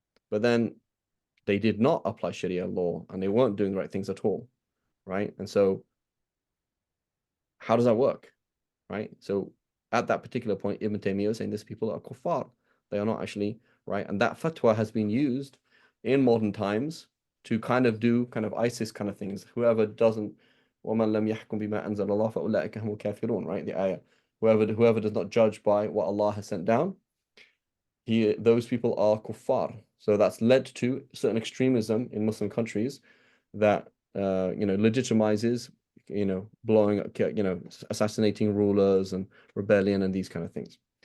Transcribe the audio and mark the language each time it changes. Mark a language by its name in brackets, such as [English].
[English] But then they did not apply Sharia law, and they weren't doing the right things at all, right? And so how does that work, right? So at that particular point, Ibn Taymiyyah was saying these people are kuffar. They are not actually, right? And that fatwa has been used in modern times to kind of do kind of ISIS kind of things. Whoever doesn't, [Arabic] وَمَنْ لَمْ يَحْكُمْ بِمَا أَنزَلَ اللَّهُ فَأُولَٰئِكَ هُمُ الْكَافِرُونَ, [English] right? The ayah. Whoever does not judge by what Allah has sent down, those people are kuffar. So that's led to certain extremism in Muslim countries that legitimizes blowing up, assassinating rulers and rebellion and these kind of things.